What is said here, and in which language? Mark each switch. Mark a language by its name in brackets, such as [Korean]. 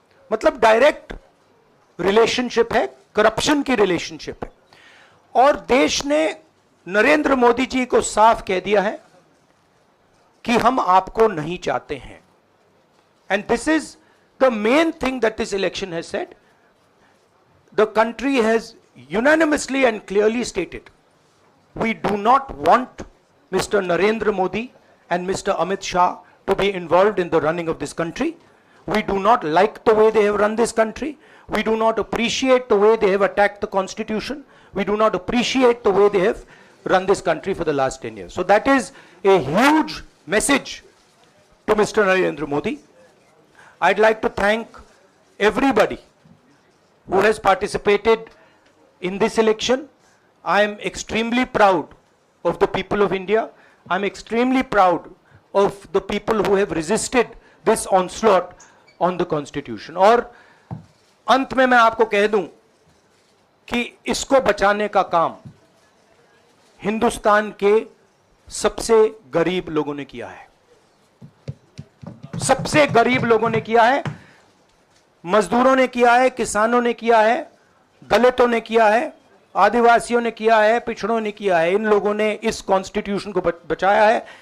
[Hindi] मतलब direct relationship है, corruption की रिलेशनशिप है। और देश ने नरेंद्र मोदी जी को साफ कह दिया है कि हम आपको नहीं चाहते हैं। [English] And this is the main thing that this election has said. The country has unanimously and clearly stated, we do not want Mr. Narendra Modi and Mr. Amit Shah to be involved in the running of this country. We do not like the way they have run this country. We do not appreciate the way they have attacked the constitution. We do not appreciate the way they have run this country for the last 10 years. So that is a huge message to Mr. Narendra Modi. I'd like to thank everybody who has participated in this election. I am extremely proud of the people of India. I am extremely proud of the people who have resisted this onslaught on the constitution. [Hindi] और अंत में मैं आपको कह दूं कि इसको बचाने का काम हिंदुस्तान के सबसे गरीब लोगों ने किया है, सबसे गरीब लोगों ने किया है, मजदूरों ने किया है, किसानों ने किया है, दलितों ने किया है, आदिवासियों ने किया है, पिछड़ों ने किया है। इन लोगों ने इस कॉन्स्टिट्यूशन को बचाया है।